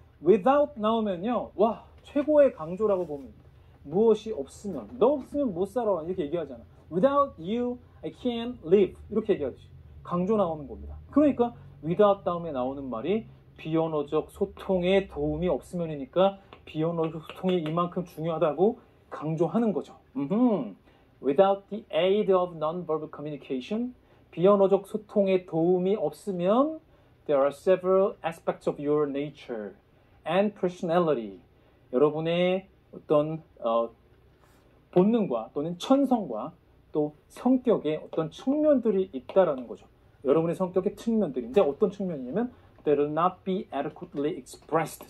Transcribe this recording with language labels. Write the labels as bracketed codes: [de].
[ko] without 나오면요, 와, 최고의 강조라고 보면 무엇이 없으면, 너 없으면 못 살아 이렇게 얘기하잖아. [en] without you I can't live [ko] 이렇게 얘기하듯이 강조 나오는 겁니다. 그러니까 without 다음에 나오는 말이 비언어적 소통에 도움이 없으면이니까 비언어적 소통이 이만큼 중요하다고 강조하는 거죠. [en] Without the aid of non-verbal communication, [ko] 비언어적 소통에 도움이 없으면 [en] there are several aspects of your nature and personality. [ko] 여러분의 어떤 본능과 또는 천성과 또 성격의 어떤 측면들이 있다라는 거죠. 여러분의 성격의 측면들인데 어떤 측면이냐면 [en] that will not be adequately expressed.